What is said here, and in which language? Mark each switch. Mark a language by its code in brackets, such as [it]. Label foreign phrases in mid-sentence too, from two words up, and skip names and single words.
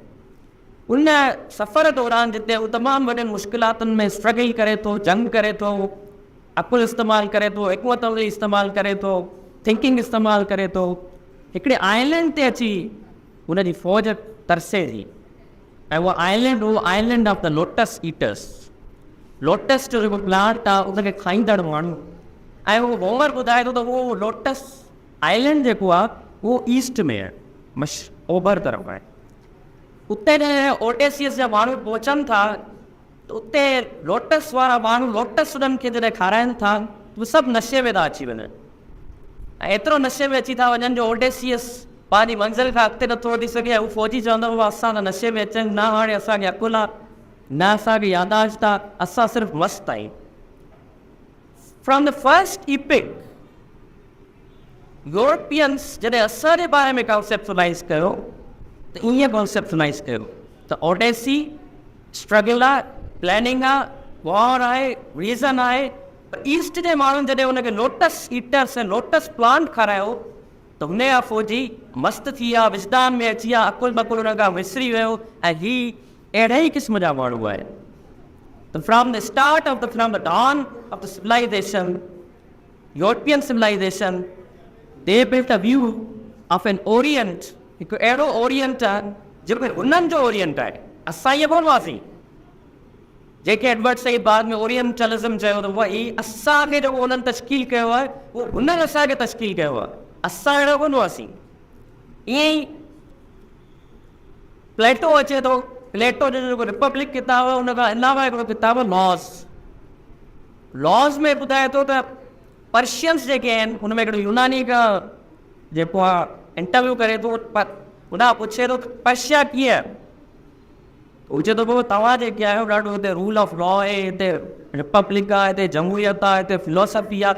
[sd] उन सफ़र दौरान जिते उहो तमामु वॾनि मुश्किलातुनि में स्ट्रगल करे थो, जंग करे थो, अकुलु इस्तेमालु करे थो, हिकमत अमली इस्तेमालु करे थो, थिंकिंग इस्तेमालु करे थो, हिकिड़े आइलैंड ते अची उनजी फ़ौज तरसे थी। ऐं उहा आइलैंड, उहो [en] island of the lotus eaters. [sd] लोटस जो जेको प्लांट आहे उनखे खाईंदड़ माण्हू। ऐं उहो होमर ॿुधाए थो त उहो [en] lotus island [sd] जेको आहे उहो ईस्ट में आहे, ओभर तरफ़ आहे। उते ओडेसियस जा माण्हू पहुचनि था त उते लोटस वारा माण्हू लोटस उन्हनि खे जॾहिं खाराइनि था उहे सभु नशे में था अची वञनि ऐं एतिरो नशे में अची था वञनि जो ओडेसियस पंहिंजी मंज़िल खां अॻिते नथो वधी सघे। ऐं उहो फ़ौजी चवंदो हुओ असां त नशे में अचनि, न हाणे असांखे अकुलु आहे, न असांखे यादाश्त आहे, असां सिर्फ़ु मस्तु आहियूं। [en] from the first epic Europeans [sd] जॾहिं असां जे बारे में कॉन्सेप्चुलाइज़ कयो त ईअं कॉन्सेप्चुलाइज़ कयो त ओडेसी स्ट्रगल आहे, प्लैनिंग आहे, वॉर आहे, रीज़न आहे। पर ईस्ट जे माण्हुनि जॾहिं हुनखे [en] lotus eaters [sd] ऐं [en] lotus plant [sd] खारायो त हुन जा फ़ौजी मस्तु थी विया, विजदान में अची विया, अकुल बकुल हुन खां विसरी वियो ऐं हीउ अहिड़े ई क़िस्म जा माण्हू आहे। [en] त from the start of from the dawn of the civilization, European civilization, they built a view of an orient, [sd] हिकु अहिड़ो ओरिएंट आहे जेको हुननि जो ओरिएंट आहे। असां ईअं कोन हुआसीं जेके एडवर्ड सईद बाद में ओरिएंटलिज्म चयो त उहा असांखे जेको उन्हनि तश्कील कयो आहे उहो हुननि असांखे तश्कील कयो आहे। असां अहिड़ो कोन हुआसीं। ईअं ई प्लेटो अचे थो, प्लेटो जो जेको रिपब्लिक किताब आहे उन खां अलावा हिकिड़ो किताब आहे लॉज़ में ॿुधाए थो त पर्शियंस जेके आहिनि हुन में हिकिड़ो यूनानी खां जेको आहे इंटरव्यू करे थो, हुन पुछे थो पर्शिया कीअं आहे, हू चए थो पोइ तव्हां जेके आहियो ॾाढो हिते [en] rule of law [sd] आहे, हिते रिपब्लिक आहे, हिते जमहूरियत आहे, हिते फिलोसफी आहे।